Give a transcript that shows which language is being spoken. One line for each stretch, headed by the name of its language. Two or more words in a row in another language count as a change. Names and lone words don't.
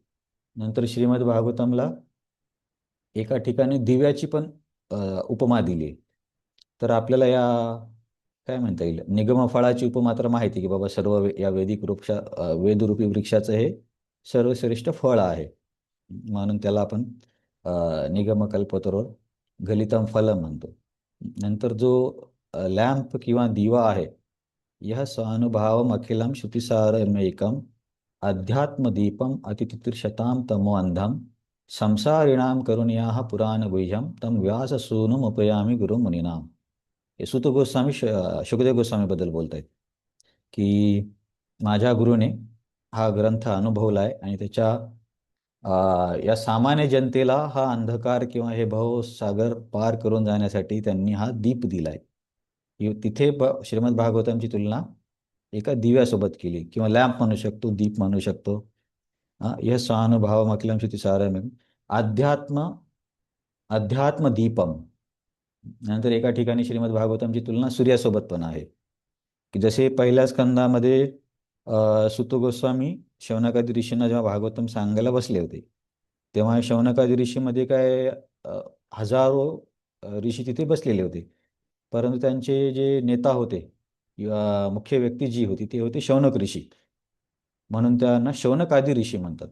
Marathi: नंतर श्रीमद भागवतमला एका ठिकाणी दिव्याची पण उपमा दिली आहे. तर आपल्याला या काय म्हणता येईल निगम फळाची उपमा तर माहिती की बाबा या वेदरूपी वृक्षाचं हे सर्वश्रेष्ठ फळ आहे, म्हणून त्याला आपण
Sanskrit: निगमकल्पतरो गलितम फलम
Marathi: म्हणतो. नंतर जो लॅम्प किंवा दिवा आहे,
Sanskrit: यह स्वानुभावम अखिलम श्रुतिसारमेकम अध्यात्मदीपम अतितितिर्षताम तमो अंधम संसारिणाम करुणियाः पुराणगुह्यम तम व्याससूनुम उपयामी गुरु मुनीनाम.
Marathi: हे सुत गोस्वामी शुकदेव गोस्वामीबद्दल बोलत आहेत की माझ्या गुरुने हा ग्रंथ अनुभवला आहे आणि त्याच्या या सामान्य जनतेला हा अंधकार किंवा हे भवसागर पार करून जाण्यासाठी त्यांनी हा दीप दिलाय. तिथे श्रीमद भागवतांची तुलना एका दिव्यासोबत केली किंवा लॅम्प म्हणू शकतो, दीप म्हणू शकतो.
Sanskrit: यह स्वानुभावम अखिलम श्रुतिसारमेकम अध्यात्म दीपम.
Marathi: नंतर एका ठिकाणी श्रीमद भागवतमची तुलना सूर्यासोबत पण आहे की जसे पहिल्या स्कंदामध्ये सुत गोस्वामी शौनकादी ऋषींना जेव्हा भागवतम सांगायला बसले होते, तेव्हा शौनकादी ऋषीमध्ये काय हजारो ऋषी तिथे बसलेले होते, परंतु त्यांचे जे नेता होते किंवा मुख्य व्यक्ती जी होती ते होते शौनक ऋषी, म्हणून त्यांना शौनकादी ऋषी म्हणतात.